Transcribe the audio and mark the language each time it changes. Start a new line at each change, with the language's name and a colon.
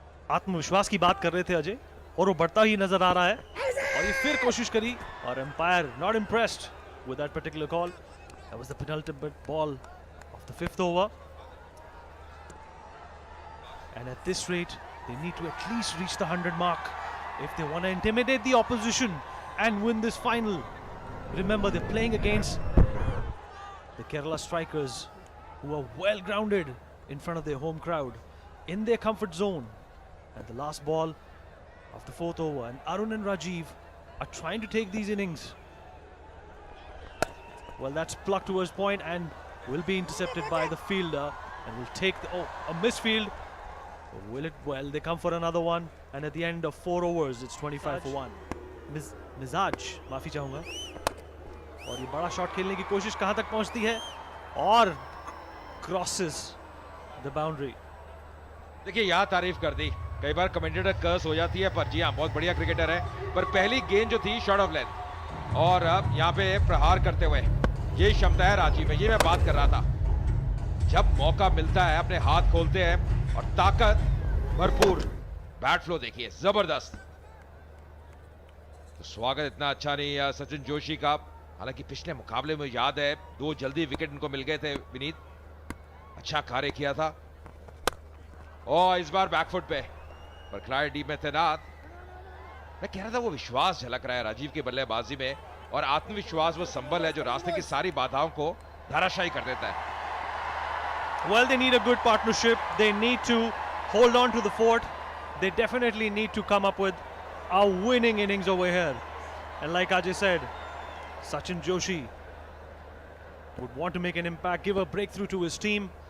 Hindi: आत्मविश्वास की बात कर रहे थे अजय, और वो बढ़ता ही नजर आ रहा है। और ये फिर कोशिश करी और
English: Umpire not impressed with that particular call. That was the penalty ball of the 5th over. And at this rate they need to at least reach the 100 mark if they want to intimidate the opposition and win this final. Remember, they're playing against the Kerala strikers, who are well grounded in front of their home crowd, in their comfort zone. At the last ball of the 4th over, and Arun and Rajiv are trying to take these innings. Well, that's plucked towards point and will be intercepted by the fielder, and will take the a misfield. Will it? Well, they come for another one, and at the end of 4 overs, it's 25 for 1.
Hindi: मिजाज, माफी चाहूंगा। और ये बड़ा shot खेलने की कोशिश कहां तक पहुंचती है, और
English: Crosses the boundary.
Hindi: देखिए यहाँ तारीफ कर दी, कई बार कमेंटेटर कर्स हो जाती है, पर जी हाँ बहुत बढ़िया क्रिकेटर है। पर पहली गेंद जो थी शॉर्ट ऑफ लेंथ, और अब यहाँ पे प्रहार करते हुए ये क्षमता है राजीव में। ये मैं बात कर रहा था, जब मौका मिलता है अपने हाथ खोलते हैं, और ताकत भरपूर बैट फ्लो देखिए जबरदस्त। तो स्वागत इतना अच्छा नहीं सचिन जोशी का, हालांकि पिछले मुकाबले में याद है 2 जल्दी विकेट इनको मिल गए थे। विनीत अच्छा कार्य किया था, और इस बार बैकफुट पे, पर खिलाड़ी डीप में तैनात। मैं कह रहा था वो विश्वास झलक रहा है राजीव की बल्लेबाजी में, और आत्मविश्वास वो संबल है जो रास्ते की सारी बाधाओं को धराशायी कर देता है।
English: Well, they need a good partnership. They need to hold on to the fort. They definitely need to come up with a winning innings over here. And like Ajay said, Sachin Joshi would want to make an impact, give a breakthrough to his team.